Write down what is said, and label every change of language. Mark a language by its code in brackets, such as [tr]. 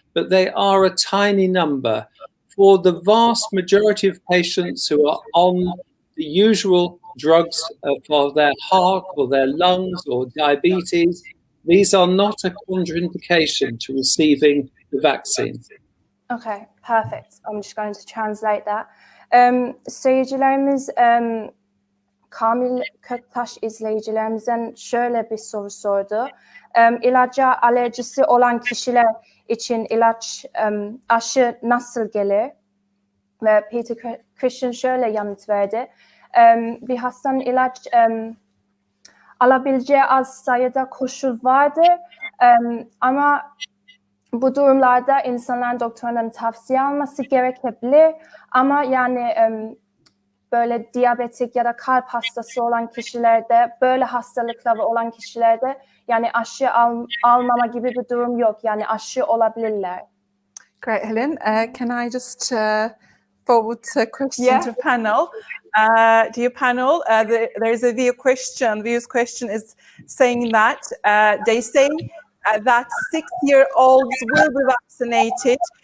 [en] But they are a tiny number. For the vast majority of patients who are on the usual drugs for their heart or their lungs or diabetes, these are not a contraindication to receiving the vaccine. Okay, perfect. I'm just going to translate that. [tr] Seyircilerimiz Kamil Köktaş izleyicilerimizden şöyle bir soru sordu. İlaca alerjisi olan kişiler için aşı nasıl gelir? Ve Peter Christian şöyle yanıt verdi. Bir hastanın ilaç alabileceği az sayıda koşul vardır. Ama bu durumlarda insanların doktorların tavsiye alması gerekebilir. Ama yani böyle diyabetik ya da kalp hastası olan kişilerde, böyle hastalıkları olan kişilerde yani aşı almama gibi bir durum yok. Yani aşı olabilirler. [en] Great, Hilin. Can I just forward a question to panel? Dear panel, there's a view question is saying that they say that 6-year-olds will be vaccinated.